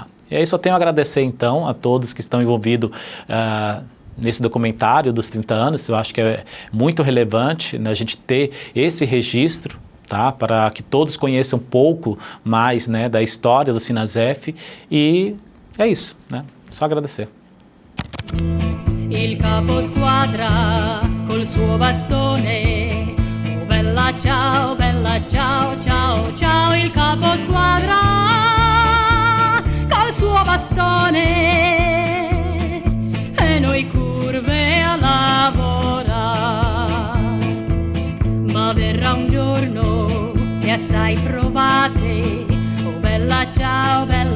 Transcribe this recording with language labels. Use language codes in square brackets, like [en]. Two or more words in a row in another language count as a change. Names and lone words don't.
[pt] E aí só tenho a agradecer, então, a todos que estão envolvidos nesse documentário dos 30 anos. Eu acho que é muito relevante, né, a gente ter esse registro, tá? Para que todos conheçam um pouco mais, né, da história do Sinasef, e é isso, né? Só agradecer. [it] Il capo squadra col suo bastone, oh bella ciao, ciao, ciao, il capo squadra col suo bastone e noi curve a lavorare, ma verrà un giorno che assai provate, oh bella ciao,